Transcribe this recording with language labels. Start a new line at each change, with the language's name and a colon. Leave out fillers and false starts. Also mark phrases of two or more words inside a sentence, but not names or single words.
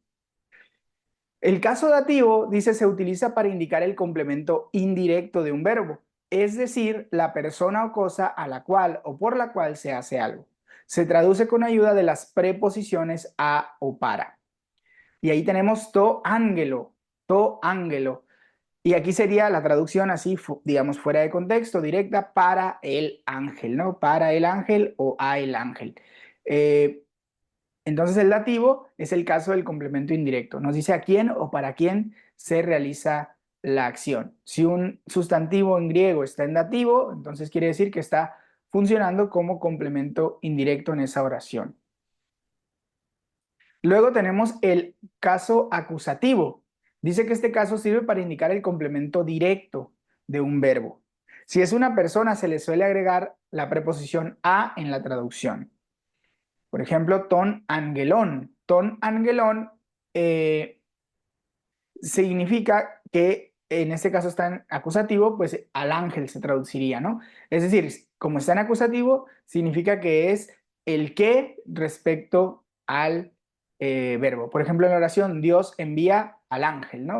Spanish: El caso dativo dice se utiliza para indicar el complemento indirecto de un verbo, es decir, la persona o cosa a la cual o por la cual se hace algo. Se traduce con ayuda de las preposiciones a o para. Y ahí tenemos
Greek: τῷ ἀγγέλῳ, τῷ ἀγγέλῳ.
Spanish: Y aquí sería la traducción así, digamos, fuera de contexto, directa, para el ángel, ¿no? Para el ángel o a el ángel. Entonces el dativo es el caso del complemento indirecto. Nos dice a quién o para quién se realiza la acción. Si un sustantivo en griego está en dativo, entonces quiere decir que está funcionando como complemento indirecto en esa oración. Luego tenemos el caso acusativo. Dice que este caso sirve para indicar el complemento directo de un verbo. Si es una persona, se le suele agregar la preposición a en la traducción. Por ejemplo,
Greek: τὸν ἄγγελον. Τὸν ἄγγελον
Spanish: significa que en este caso está en acusativo, pues al ángel se traduciría, ¿no? Es decir, como está en acusativo, significa que es el que respecto al verbo. Por ejemplo, en la oración, Dios envía al ángel, ¿no?